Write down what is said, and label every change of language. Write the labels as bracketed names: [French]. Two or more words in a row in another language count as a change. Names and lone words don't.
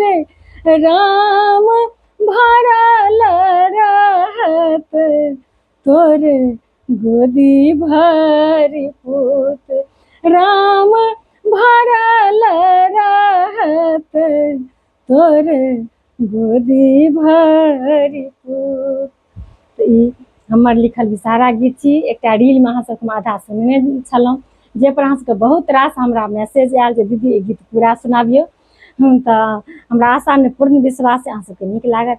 [Maithili] राम भरल रहत तोर गोदी भरि पूत। राम भरल रहत तोर गोदी भरि पूत। तो ई हमर लिखल विषहारा गीत छी। एकटा रील में अहाँ सबके हम आधा सुनने छलहुँ जे पर अहाँ सबके बहुत रास हमरा मैसेज आयल जे दीदी ई गीत पूरा सुनाबियौ। तऽ हमरा आशा नहि पूर्ण विश्वास अहाँ सबके नीक लागत।